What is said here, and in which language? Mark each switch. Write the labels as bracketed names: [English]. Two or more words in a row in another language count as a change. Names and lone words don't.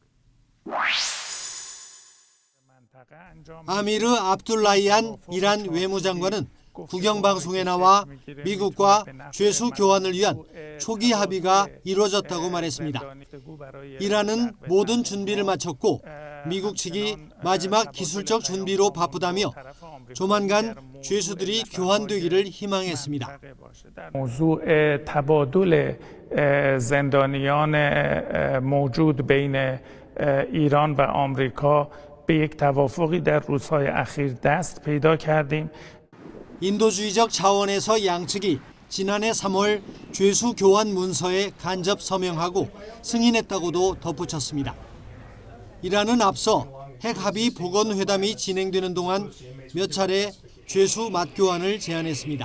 [Korean] 아미르 압둘라히안 이란 외무장관은 국영방송에 나와 미국과 죄수 교환을 위한 초기 합의가 이루어졌다고 말했습니다. 이란은 모든 준비를 마쳤고 미국 측이 마지막 기술적 준비로 바쁘다며 조만간 죄수들이 교환되기를 희망했습니다. [Persian] موضوع تبادل زندانیان موجود بین ایران و آمریکا به یک توافقی در روزهای اخیر دست پیدا کردیم. [Korean] 인도주의적 차원에서 양측이 지난해 3월 죄수 교환 문서에 간접 서명하고 승인했다고도 덧붙였습니다. 이란은 앞서 핵합의 복원 회담이 진행되는 동안 몇 차례 죄수 맞교환을 제안했습니다.